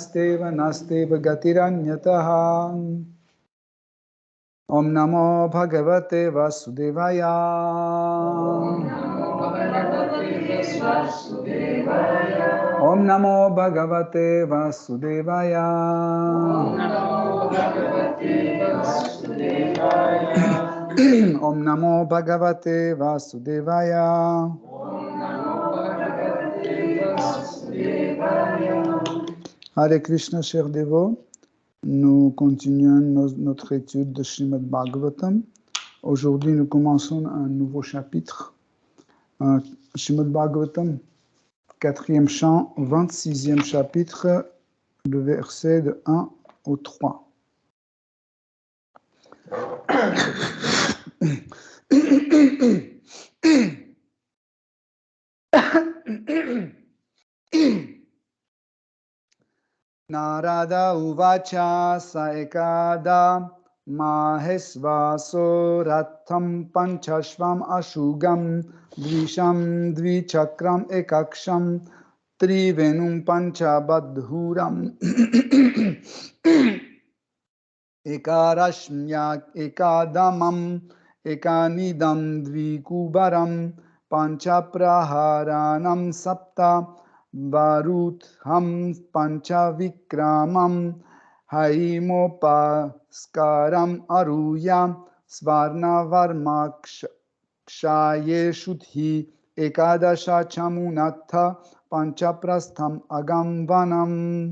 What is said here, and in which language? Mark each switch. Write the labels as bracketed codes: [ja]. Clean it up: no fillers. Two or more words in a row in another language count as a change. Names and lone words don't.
[sa] गतिरन्यथा ॐ नमो भगवते वासुदेवाय ॐ नमो भगवते वासुदेवाय ॐ नमो भगवते वासुदेवाय हरे कृष्ण, [fr] chers dévots, nous continuons notre étude de Srimad Bhagavatam. Aujourd'hui, nous commençons un nouveau chapitre. Srimad Bhagavatam, 4e chant, 26e chapitre, le verset de 1 au 3. [sa] नारद उवाच सैकदा महेष्वासो रथं पञ्चाश्वम् आशुगम् द्विषं द्विचक्रम् एकाक्षं त्रिवेणुं पञ्चबन्धुरम् एकरश्म्येक एकदमम् एकनीडं द्विकूबरम् पञ्चप्रहरणं सप्त वरूथं पञ्चविक्रमम् हैमोपस्करम् आरुह्य स्वर्ण वर्माक्षये शुधि एकादश चमूनाथ पञ्चप्रस्थम् अगम्वनम्.